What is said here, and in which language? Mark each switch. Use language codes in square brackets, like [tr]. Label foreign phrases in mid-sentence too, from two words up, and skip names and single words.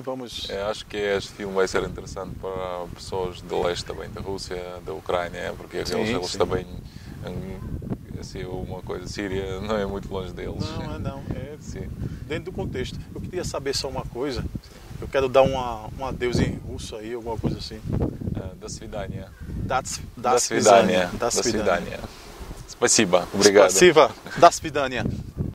[pt] Acho que este filme vai ser interessante para pessoas do leste também, da Rússia, da Ucrânia, porque eles também se uma coisa, Síria não é muito longe deles. Não. É Sim. dentro do contexto. Eu queria saber só uma coisa. Eu quero dar um adeus em russo aí, alguma coisa assim. [ru] До свидания. До свидания. Спасибо. Obrigado. Спасибо. До свидания.